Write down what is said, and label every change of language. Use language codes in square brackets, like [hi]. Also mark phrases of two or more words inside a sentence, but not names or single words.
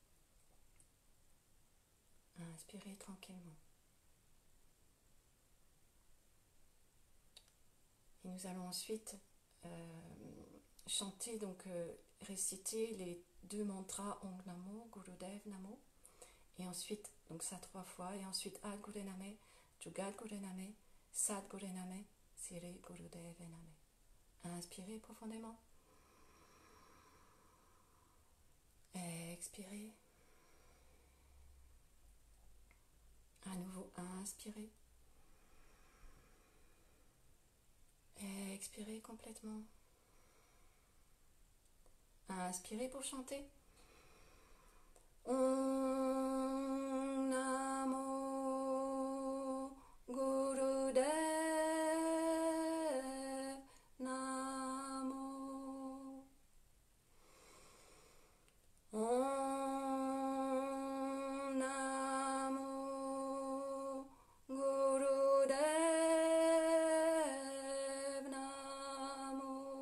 [fr] Inspirez tranquillement. Et nous allons ensuite chanter, donc réciter les 2 mantras [pa] ਓਂ ਨਮੋ, ਗੁਰਦੇਵ ਨਮੋ. [fr] Et ensuite, donc ça 3 fois. Et ensuite, [pa] ਆਦ ਗੁਰੂ ਨਮੇ, ਜੁਗਤ ਗੁਰੂ ਨਮੇ, ਸਦ ਗੁਰੂ ਨਮੇ, ਸਿਰੀ ਗੁਰਦੇਵ ਨਮੇ. [fr] Inspirez profondément. Expirez. À nouveau, inspirez. Expirez complètement. Inspirez pour chanter. [pa] ਓਂ ਨਮੋ ਗੁਰਦੇਵ ਨਮੋ. ਓਂ ਨਮੋ ਗੁਰਦੇਵ ਨਮੋ.